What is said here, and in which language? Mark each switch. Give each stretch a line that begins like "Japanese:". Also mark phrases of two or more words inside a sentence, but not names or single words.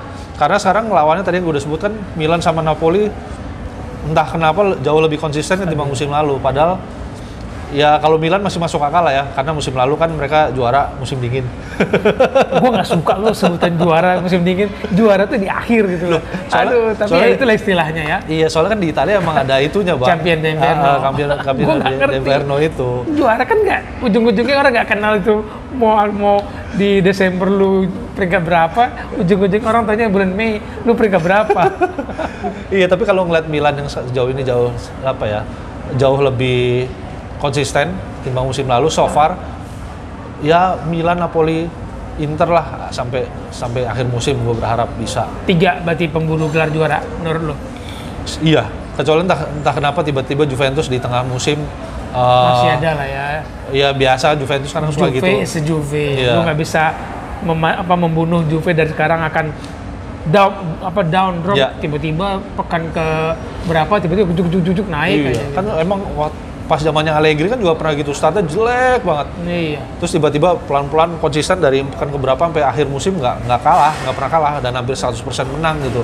Indonesian: Karena sekarang lawannya tadi yang gue udah sebutkan, Milan sama Napoli, entah kenapa jauh lebih konsisten ketimbang musim lalu. Padahal ya kalau Milan masih masuk akal lah ya, karena musim lalu kan mereka juara musim dingin. Gue nggak suka lo sebutan juara musim dingin, juara tuh di akhir gitu loh. Aduh, tapi ya itulah istilahnya ya. Iya, soalnya kan di Italia emang ada itunya, Bang.
Italian: Champion d'Inverno. Champion d'Inverno
Indonesian: itu. Juara kan nggak, ujung-ujungnya orang nggak kenal itu mau di Desember lu peringkat berapa, ujung-ujung orang tanya bulan Mei lu peringkat berapa. Iya, tapi kalau ngeliat Milan yang sejauh ini jauh lebih konsisten timbang musim lalu
English: so far,
Indonesian: ya Milan, Napoli, Inter lah sampai akhir musim gue berharap bisa. 3 berarti pemburu gelar juara menurut lo? Iya, kecuali entah kenapa tiba-tiba Juventus di tengah musim masih ada lah ya. Ya biasa Juventus kan suka gitu.
English: Juve is a Juve.
Indonesian: Iya. Lu nggak bisa membunuh Juve dari sekarang akan
English: down drop
Indonesian: Iya. tiba-tiba pekan ke berapa tiba-tiba jujuk naik Iya. aja. Kan emang pas zamannya Allegri kan juga pernah gitu, startnya jelek banget. Iya. Terus tiba-tiba pelan-pelan konsisten dari pekan ke berapa sampai akhir musim nggak pernah kalah dan hampir 100% menang gitu.